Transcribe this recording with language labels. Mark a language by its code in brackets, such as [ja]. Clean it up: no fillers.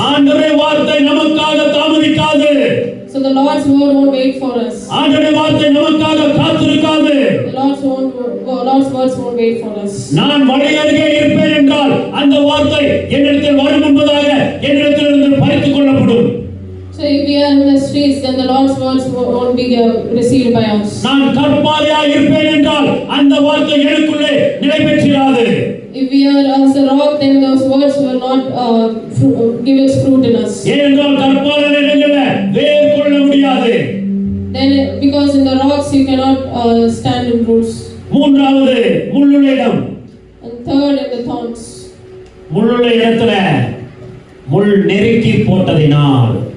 [ta] ஆண்டவருடைய வார்த்தை நமக்காக தாமதிக்காது. [en] So the Lord's word won't wait for us. [ta] ஆண்டவருடைய வார்த்தை நமக்காக காத்திருக்காது. [en] The Lord's words won't wait for us. [ta] நான் வழி அருகே இருப்பேன் என்றால் அந்த வார்த்தை என்னிடத்தில் வரும் என்பதாக என்னிடத்திலிருந்து பறித்துக் கொள்ளப்படும். [en] So if we are in the streets, then the Lord's words won't be received by us. [ta] நான் கற்பாறையாய் இருப்பேன் என்றால் அந்த வார்த்தை எனக்குள்ளே நிலை பெற்றிராது. [en] If we are as a rock, then those words will not give its fruit in us. [ta] ஏனென்றால் கற்பாறை இடங்கள்ல வேர் கொள்ள முடியாது. [en] Then because in the rocks you cannot stand in roots. [ta] மூன்றாவது முள்ளுள்ள இடம். [en] And third in the thorns. [ta] முள்ளுள்ள இடத்துல முள் நெருக்கி போட்டதினால்